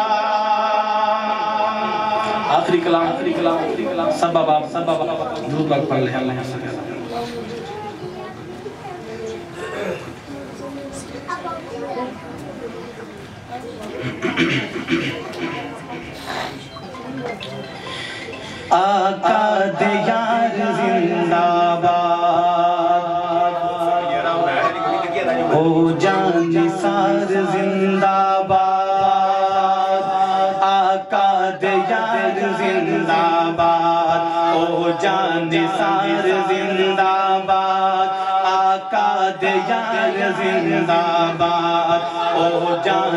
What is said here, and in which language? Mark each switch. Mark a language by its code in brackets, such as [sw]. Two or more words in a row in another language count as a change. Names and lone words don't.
[ur] آخری کلام سب بابا درود پاک پڑھ لیں اللہ [ar] صلی اللہ علیہ [ur] آقا دیار زندہ باد او جان نثار زندہ باد آقا دیار زندہ باد او جان نثار زندہ باد آقا دیار زندہ باد او جان